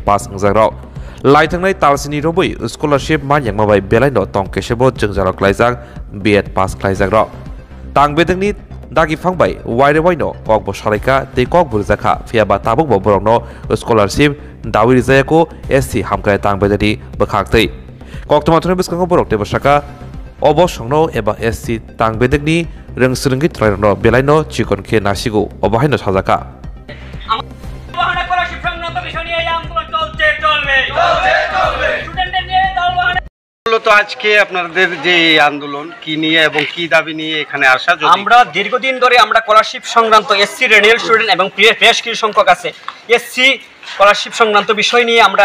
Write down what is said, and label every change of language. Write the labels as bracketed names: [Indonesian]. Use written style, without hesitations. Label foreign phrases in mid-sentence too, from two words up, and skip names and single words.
[Kok Borok] paसंजाक rok laitangnai talsini robui scholarship manyangma bai belaino tongkesebo jengjarok klaijak [English] BEd pass [Kok Borok] klaijak rok tangbedeni dagi phangbai waire waino kokbo saraika tei kokbo jaka fiaba tabuk borokno scholarship dawi jayako SC hamkai tangbedani bokhaktei koktomathone biskango borok tebo saka obosongno eba SC tangbedekni rongsrunggi trairno belaino chikon khe nasigo obahaino sajaka [Bangla] তো আজকে আপনাদের যে আন্দোলন কি নিয়ে এবং কি দাবি নিয়ে এখানে আসা? আমরা দীর্ঘদিন ধরে আমরা স্কলারশিপ সংক্রান্ত [English] SC renial student [Bangla] এবং বেশ কিছু সংখ্যক আছে [English] SC scholarship [Bangla] সংক্রান্ত বিষয় নিয়ে আমরা